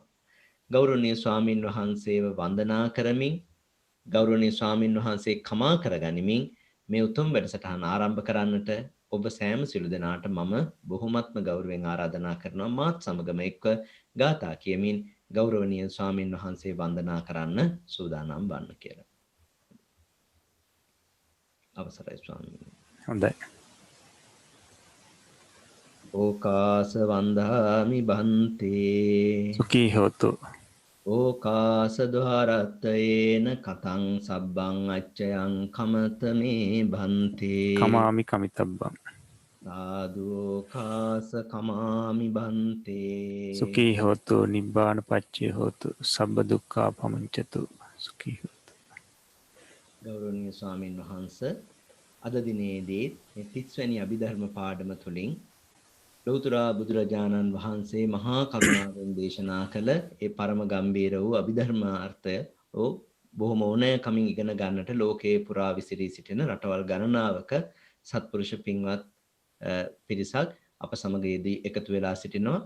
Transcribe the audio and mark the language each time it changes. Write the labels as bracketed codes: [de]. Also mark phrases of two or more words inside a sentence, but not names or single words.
[si] ගෞරවනීය ස්වාමින් වහන්සේව වන්දනා කරමින් ගෞරවනීය ස්වාමින් වහන්සේ කමා කරගනිමින් මේ උතුම් වැඩසටහන ආරම්භ කරන්නට ඔබ සෑම සිළු දෙනාට මම බොහොමත්ම ගෞරවයෙන් ආරාධනා කරනවා මාත් සමගම එක්ව ගාථා කියමින් ගෞරවනීය ස්වාමින් වහන්සේ වන්දනා කරන්න සූදානම් වන්න කියලා. අවසරයි ස්වාමීනි. හොඳයි. [pi] ඕකාස වන්දාමි බන්තේ සුඛී හෝතු. ඕකාස ద్వාරත්තේන කතං සබ්බං අච්චයං කමතමේ බන්තේ කමාමි කමිතබ්බං සාදුෝකාස කමාමි බන්තේ සුඛී හෝතු නිබ්බාන පච්චේ හෝතු සබ්බ දුක්ඛා පමුංචතු සුඛී හෝතු. [si] ගෞරවනීය ස්වාමින් වහන්සේ අද දිනේදී මේ 30 වෙනි අභිධර්ම පාඩම තුලින් ලෞතර බුදුරජාණන් වහන්සේ මහා කරුණාවෙන් දේශනා කළ ඒ පරම ගම්බීර වූ අභිධර්මාර්ථය බොහොම ඕනෑකමින් ඉගෙන ගන්නට ලෝකේ පුරා විසිරී සිටින රටවල් ගණනාවක සත්පුරුෂ පින්වත් පිරිසක් අප සමගයේදී එකතු වෙලා සිටිනවා.